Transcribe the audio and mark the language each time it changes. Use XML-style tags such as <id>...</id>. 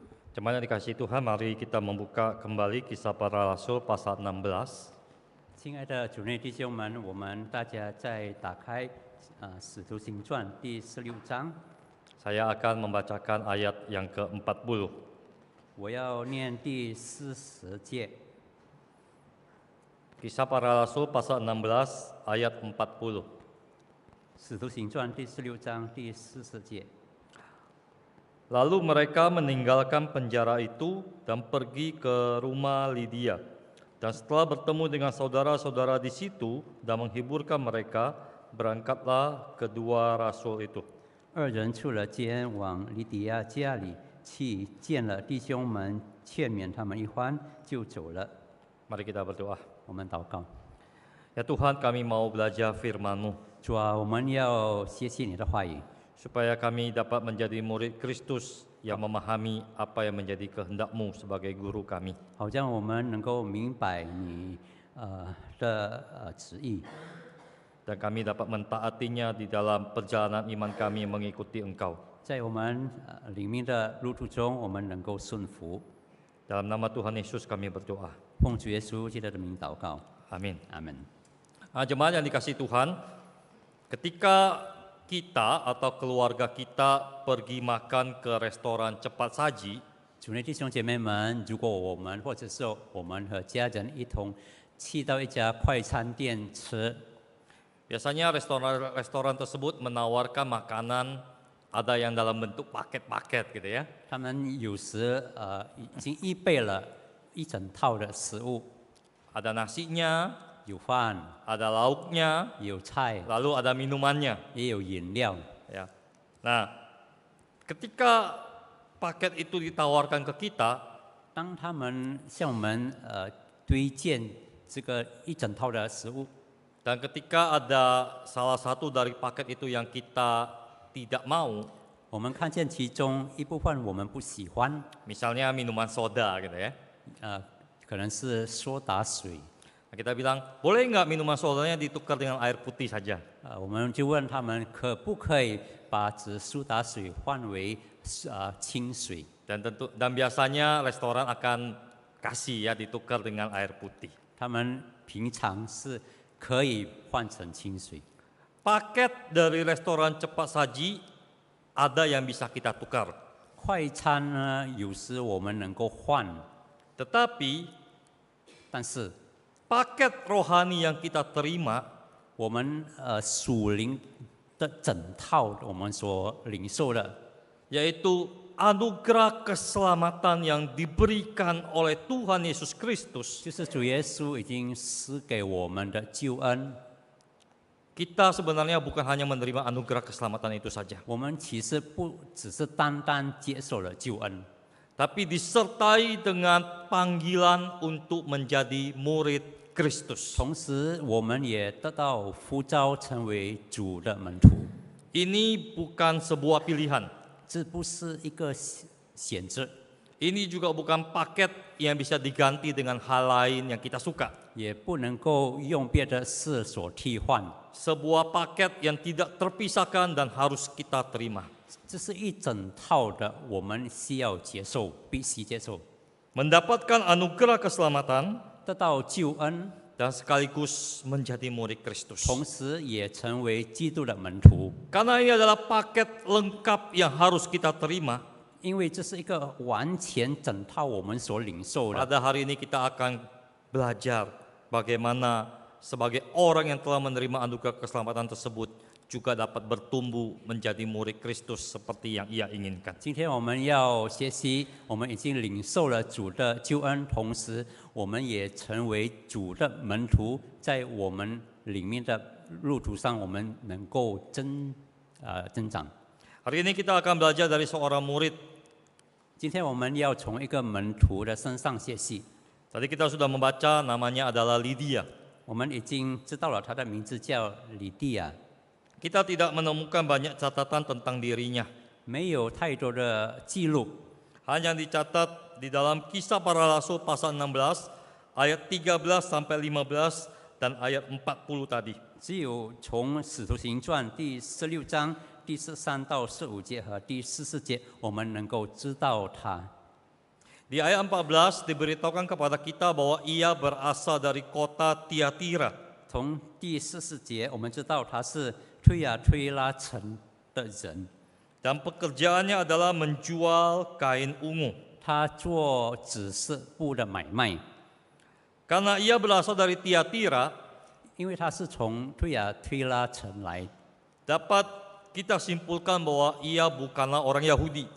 <id>Jemaat yang dikasihi Tuhan, mari kita membuka kembali Kisah Para Rasul pasal 16.</id> <zh>亲爱的主内弟兄们，我们大家再打开使徒行传第16章，</zh> <id>Saya akan membacakan ayat yang ke-40.</id> <zh>我要念第40节。</zh> <id>Kisah Para Rasul pasal 16 ayat 40.</id> <zh>使徒行传第16章第40节。</zh> <id>Lalu mereka meninggalkan penjara itu dan pergi ke rumah Lydia. Dan setelah bertemu dengan saudara-saudara di situ dan menghiburkan mereka, berangkatlah kedua rasul itu.</id> <zh>二人出了监，往利底亚家里去，见了弟兄们，劝勉他们一番，就走了。</zh> <id>Mari kita berdoa.</id> <zh>我们祷告，</zh> <id>Ya Tuhan, kami mau belajar firman-Mu,</id> <zh>主啊，我们要学习你的话语，</zh> <id>supaya kami dapat menjadi murid Kristus yang memahami apa yang menjadi kehendak-Mu sebagai guru kami.</id> <zh>好让我们能够明白你的旨意，</zh> <id>Dan kami dapat mentaatinya di dalam perjalanan iman kami mengikuti Engkau.</id> <zh>在我们里面的路途中，我们能够顺服。</zh> <id>Dalam nama Tuhan Yesus kami berdoa.</id> <zh>奉主耶稣基督的名祷告，</zh> <id>Amin.</id> <zh>阿门。</zh> <id>Jemaat yang dikasihi Tuhan, ketika kita atau keluarga kita pergi makan ke restoran cepat saji,</id> <zh>主内弟兄姐妹们，如果我们或者是我们和家人一同去到一家快餐店吃，</zh> <id>biasanya restoran tersebut menawarkan makanan ada yang dalam bentuk paket-paket gitu ya.</id> <zh>他们有时已经预备了一整套的食物，</zh> <id>Ada nasinya,</id> <zh>有饭，</zh> <id>ada lauknya,</id> <zh>有菜，</zh> <id>lalu ada minumannya.</id> <zh>也有饮料。</zh> <id>Ya. Nah, ketika paket itu ditawarkan ke kita,</id> <zh>当他们向我们推荐这个一整套的食物，</zh> <id>dan ketika ada salah satu dari paket itu yang kita tidak mau,</id> <zh>我们看见其中一部分我们不喜欢，</zh> <id>misalnya minuman soda gitu ya.</id> <zh>可能是苏打水，</zh> <id>Nah, kita bilang, boleh nggak minuman sodanya ditukar dengan air putih saja?</id> <zh>我们就问他们可不可以把这苏打水换为清水，</zh> <id>Dan biasanya restoran akan kasih ya ditukar dengan air putih.</id> <zh>他们平常是可以换成清水。</zh> <id>Paket dari restoran cepat saji ada yang bisa kita tukar.</id> <zh>快餐呢，有时我们能够换，</zh> <id>Tetapi</id> <zh>但是</zh> <id>paket rohani yang kita terima</id> <zh>我们属灵的整套我们所领受的，</zh> <id>yaitu anugerah keselamatan yang diberikan oleh Tuhan Yesus Kristus.</id> <zh>就是主耶稣已经赐给我们的救恩。</zh> <id>Kita sebenarnya bukan hanya menerima anugerah keselamatan itu saja,</id> <zh>我们其实不只是单单接受了救恩，</zh> <id>tapi disertai dengan panggilan untuk menjadi murid Kristus.</id> <zh>同时我们也得到呼召成为主的门徒。</zh> <id>Ini bukan sebuah pilihan.</id> <zh>这不是一个选择，</zh> <id>Ini juga bukan paket yang bisa diganti dengan hal lain yang kita suka.</id> <zh>也不能够用别的事所替换。</zh> <id>Sebuah paket yang tidak terpisahkan dan harus kita terima.</id> <zh>这是一整套的，我们需要接受，必须接受，</zh> <id>Mendapatkan anugerah keselamatan</id> <zh>得到救恩，</zh> <id>dan sekaligus menjadi murid Kristus.</id> <zh>同时也成为基督的门徒。</zh> <id>Karena ini adalah paket lengkap yang harus kita terima.</id> <zh>因为这是一个完全整套我们所领受的。</zh> <id>Pada hari ini kita akan belajar bagaimana sebagai orang yang telah menerima anugerah keselamatan tersebut juga dapat bertumbuh menjadi murid Kristus seperti yang ia inginkan.</id> <zh>今天我们要学习，我们已经领受了主的救恩，同时我们也成为主的门徒，在我们里面的路途上，我们能够增长。</zh> <id>Hari ini kita akan belajar dari seorang murid.</id> <zh>今天我们要从一个门徒的身上学习。</zh> <id>Tadi kita sudah membaca namanya adalah Lydia.</id> <zh>我们已经知道了他的名字叫李蒂亚，</zh> <id>Kita tidak menemukan banyak catatan tentang dirinya.</id> <zh>没有太多的记录，</zh> <id>Hanya dicatat di dalam Kisah Para Rasul pasal 16 ayat 13 sampai 15 dan ayat 40 tadi.</id> <zh>只有从《使徒行传》第16章第13到15节和第14节，我们能够知道他。</zh> <id>Di ayat 14 diberitahukan kepada kita bahwa ia berasal dari kota Tiatira.</id> <zh>从第14节，我们知道他是推雅推拉城的人，</zh> <id>Dan pekerjaannya adalah menjual kain ungu.</id> <zh>他做紫色布的买卖。</zh> <id>Karena ia berasal dari Tiatira,</id> <zh>因为他是从推雅推拉城来，</zh> <id>dapat kita simpulkan bahwa ia bukanlah orang Yahudi.</id>